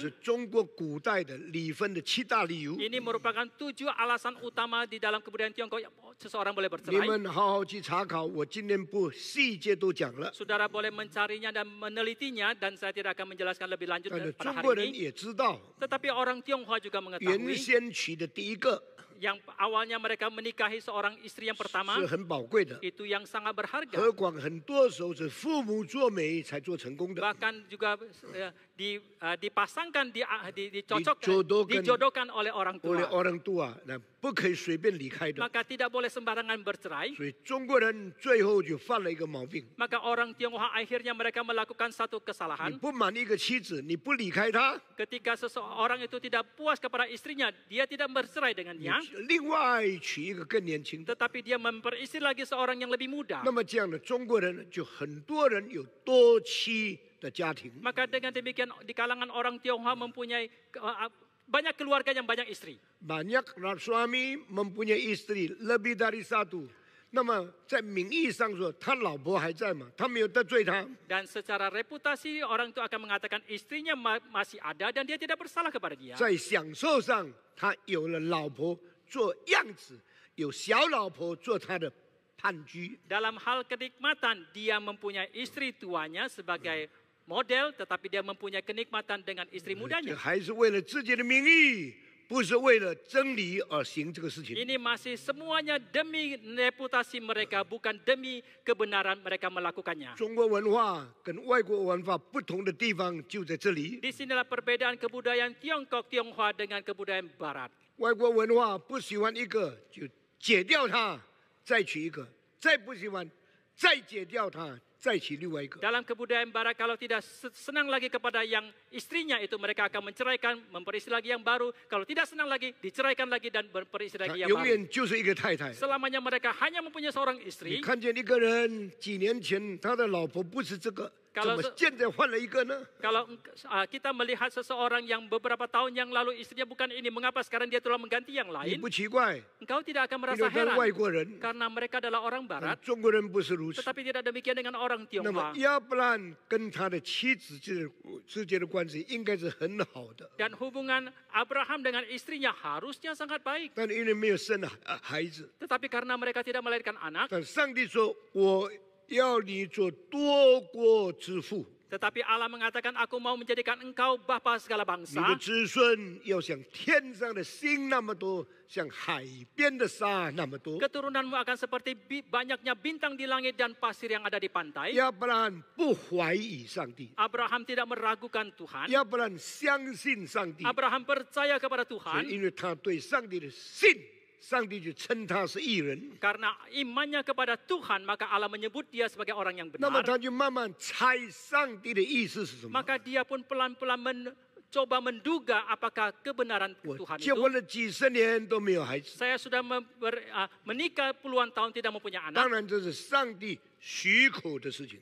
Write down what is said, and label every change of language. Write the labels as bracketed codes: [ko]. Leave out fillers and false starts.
[zh] 是中国古代的离婚的7大理由。 [id] Ini merupakan 7 alasan utama di dalam kebudayaan Tiongkok yang seseorang boleh bercerai. [zh] 们好好去查考，我今天不细节都讲了。 [id] Saudara boleh mencarinya dan menelitinya, dan saya tidak akan menjelaskan lebih lanjut [zh] 但是 [id] pada [zh] 中国 [id] hari [zh] 人 [id] ini. [zh] 也知道， [id] Tetapi orang Tionghoa juga [zh] 原 [id] mengetahui [zh] 先娶的第一个 [id] yang awalnya mereka menikahi seorang istri yang pertama, [zh] 是很宝贵的， [id] itu yang sangat berharga. [zh] 何况很多时候是父母做媒才做成功的。 [id] Bahkan juga dipasangkan, dicocokkan, Dijodohkan. dijodohkan oleh orang [zh] 我的 [id] tua. orang tua， [zh] 那不可以随便离开的。 [id] Maka tidak boleh sembarangan bercerai. [zh] 所以中国人最后就犯了一个毛病： [id] Maka orang Tionghoa akhirnya mereka melakukan satu [zh] 你 [id] kesalahan. [zh] 不满一个妻子，你不离开她， [id] Ketika seseorang itu tidak puas kepada istrinya, dia tidak bercerai [zh] 你 [id] dengannya, [zh] 另外娶一个更年轻的。 [id] tetapi dia memperistri lagi seorang yang lebih muda. [zh] 那么这样的中国人就很多人有多妻的家庭， [id] Maka dengan demikian di kalangan orang Tionghoa mempunyai banyak keluarga yang banyak istri. banyak suami mempunyai istri lebih dari satu。 [zh] 那么在名义上说，他老婆还在嘛，他没有得罪他。 [id] Dan secara reputasi orang itu akan mengatakan istrinya masih ada dan dia tidak bersalah kepada dia. [zh] 在享受上，他有了老婆做样子，有小老婆做他的伴居。 [id] Dalam hal kenikmatan, dia mempunyai istri tuanya sebagai model, tetapi dia mempunyai kenikmatan dengan istri [zh] 这 [id] mudanya. [zh] 还是为了自己的名义，不是为了真理而行这个事情。 [id] Ini masih semuanya demi reputasi mereka, bukan demi kebenaran mereka melakukannya. [zh] 中国文化跟外国文化不同的地方就在这里。 [id] Di sinilah perbedaan kebudayaan Tionghoa dengan kebudayaan Barat. [zh] 外国文化不喜欢一个就解掉它，再娶一个；再不喜欢，再解掉它，再娶另外一个。 [id] Dalam kebudayaan Barat, kalau tidak senang lagi kepada yang istrinya itu, mereka akan menceraikan, memperistri lagi yang baru. Kalau tidak senang lagi, diceraikan lagi dan berperistri [zh] 他 [id] lagi yang [zh] 永 [id] baru. [zh] 远就是一个太太。 [id] Selamanya mereka hanya mempunyai seorang [zh] 你 [id] istri. [zh] 看见一个人几年前他的老婆不是这个，怎 [id] Kalau [zh] 么 [id] se- [zh] 现在换了一个呢？ [id] Kalau kita melihat seseorang yang beberapa tahun yang lalu istrinya bukan ini, mengapa sekarang dia telah mengganti yang [zh] 你 [id] lain? [zh] 不奇怪， [id] Engkau tidak akan [zh] 因 [id] merasa [zh] 为他是外 [id] heran [zh] 国人， [id] karena mereka adalah orang [zh] 但 [id] Barat, [zh] 中国人不是如此。 [id] tetapi tidak demikian dengan orang [zh] 那么 [id] Tionghoa. [zh] 要不然跟他的妻子之间的关系应该是很好的， [id] Dan hubungan Abraham dengan istrinya harusnya sangat baik. [zh] 但因为没有生孩子， [id] Tetapi karena mereka tidak melahirkan anak, [zh] 但上帝说我要你做多国之父。 [id] tetapi Allah mengatakan, aku mau menjadikan engkau bapa segala [zh] 你的 [id] bangsa. [zh] 子孙要像天上的星那么多，像海边的沙那么多。 [id] Keturunanmu akan seperti banyaknya bintang di langit dan pasir yang ada di pantai. [zh] 要不然不怀疑上帝， [id] Abraham tidak meragukan Tuhan. [zh] 要不然相信上帝。 [id] Abraham percaya kepada [zh] 所 [id] Tuhan [zh] 以因为他对上帝的信，上帝就称他是义人。 [id] karena imannya kepada Tuhan, maka Allah menyebut dia sebagai orang yang [zh] 那么 [id] benar. [zh] 他就慢慢猜上帝的意思是什么。 [id] Maka dia pun pelan-pelan mencoba menduga apakah kebenaran [zh] 我 [id] Tuhan [zh] 结 [id] itu. [zh] 婚了几十年都没有孩子， [id] Saya sudah menikah puluhan tahun tidak mempunyai [zh] 当 [id] anak. [zh] 然这是上帝许可的事情。